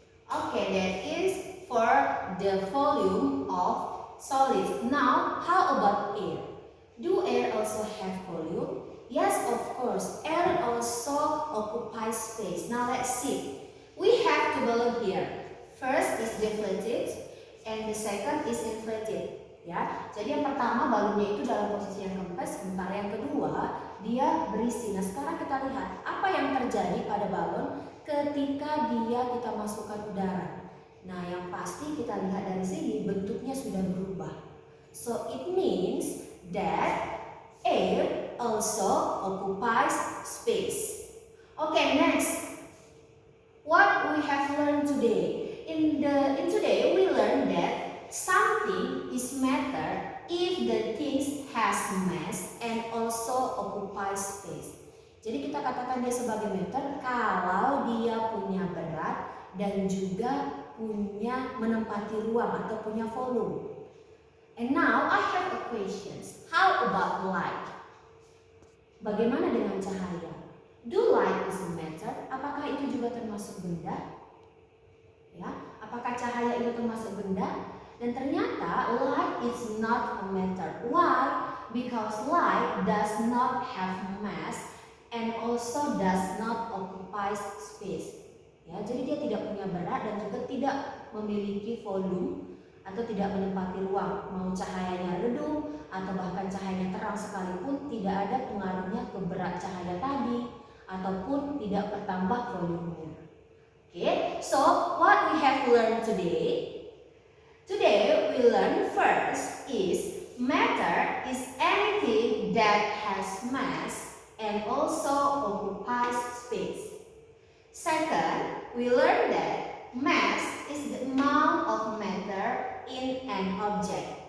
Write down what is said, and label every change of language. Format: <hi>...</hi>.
<en>Okay, that is for the volume of solids. Now, how about air? Do air also have volume? Yes, of course. Air also occupies space. Now let's see. We have two balloons here. First is deflated and the second is inflated.</en> <id>Ya, jadi yang pertama balonnya itu dalam posisi yang kempes, sementara yang kedua dia berisi. Nah sekarang kita lihat apa yang terjadi pada balon ketika kita masukkan udara. Nah yang pasti kita lihat dari sini bentuknya sudah berubah.</id> <en>So it means that air also occupies space. Okay, next. What we have learned today? In today we learned that something is matter if the thing has mass and also occupies space.</en> <id>Jadi kita katakan dia sebagai matter kalau dia punya berat dan juga punya menempati ruang atau punya volume.</id> <en>And now I have a question. How about light?</en> <id>Bagaimana dengan cahaya?</id> <en>Do light is a matter?</en> <id>Apakah itu juga termasuk benda? Ya, apakah cahaya itu termasuk benda? Dan ternyata</id> <en>light is not a matter. Why? Because light does not have mass and also does not occupy space.</en> <id>Ya, jadi dia tidak punya berat dan juga tidak memiliki volume atau tidak menempati ruang. Mau cahayanya redup atau bahkan cahayanya terang sekalipun tidak ada pengaruhnya ke berat cahaya tadi ataupun tidak bertambah volumenya.</id> <en>Okay, so what we have learned today? Today we learn first is matter is anything that has mass and also occupies space. Second, we learn that mass is the amount of matter in an object.</en>